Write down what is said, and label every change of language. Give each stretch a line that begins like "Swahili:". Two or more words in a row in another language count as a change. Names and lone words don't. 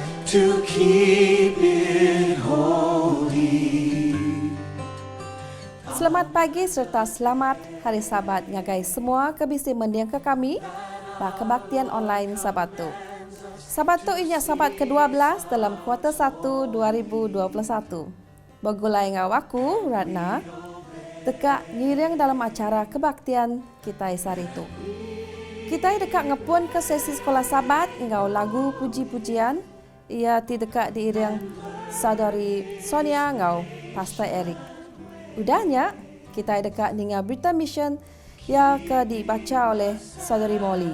English: to keep it holy.
Iban: Selamat pagi serta selamat Hari Sabat ngagai semua kebisi mendiang ke kami bah kebaktian online Sabatu. Sabatu inya Sabat ke-12 dalam kuarter 1 2021. Begulai ngawaku Ratna dekat ngiring dalam acara kebaktian kita hari itu. Kita dekat ngepun ke sesi sekolah Sabat ngau lagu puji-pujian. Ia dekat diiring saudari Sonia ngau Pastor Eric. Udahnya kita dekat dengan berita mission yang dibaca oleh saudari Molly.